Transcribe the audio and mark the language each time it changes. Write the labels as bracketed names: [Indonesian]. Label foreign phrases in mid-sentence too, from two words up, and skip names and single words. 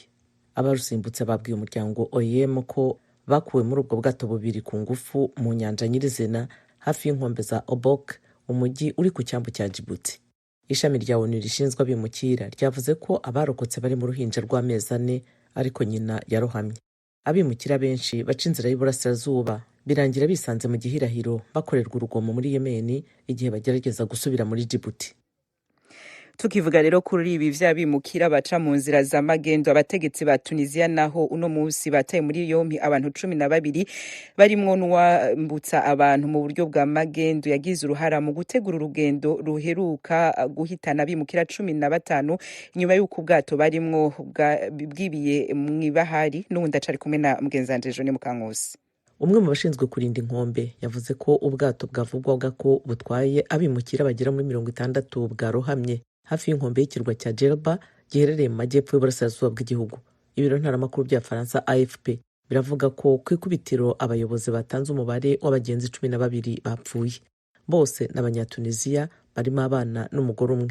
[Kinyarwanda] Abarusimbutse babwiye umuryango OIM ko bakuwe muri ubwo bwato bubiri ku ngufu mu nyanja nyirizina hafi y'inkombe za Obok, umujyi uri ku cyambu cya Djibouti. Ishami rya ONU rishinzwe abimukira ryavuze ko abarokotse bari mu ruhinja rw'amezi 4 ariko nyina yarohamye. Abimukira benshi baca inzira y'uburasirazuba birangira bisanze mu gihirahiro bakorerwa urugomo muri Yemen igihe bagerageza gusubira muri Djibouti. [Rundi] tukivuga rero kuri ibi vy'abimukira baca mu nzira za magendo, abategetsi ba Tunisia naho uno musi bataye muri yompi abantu 12 barimwo n'uwambutsa abantu mu buryo bwa magendo yagize uruhara mu gutegura urugendo ruheruka guhitana abimukira 15 nyuma y'uko ubwato barimwo bwibiye mw'ibahari. N'ubundi acari kumwe na mugenzanje Jone Mukankusi. [Kinyarwanda] Umwe mu bashinzwe kurinda inkombe yavuze ko ubwato bwavugwaga ko butwaye abimukira bagera muri 60 bwarohamye hafi y'inkombe y'ikirwa cya Djerba giherereye mu majyepfo y'uburasirazuba bw'igihugu. Ibiro ntaramakuru bya Faransa AFP biravuga ko ku ikubitiro abayobozi batanze umubare w'abagenzi 12 bapfuye, bose n'abanyatunisia barimo abana n'umugore umwe.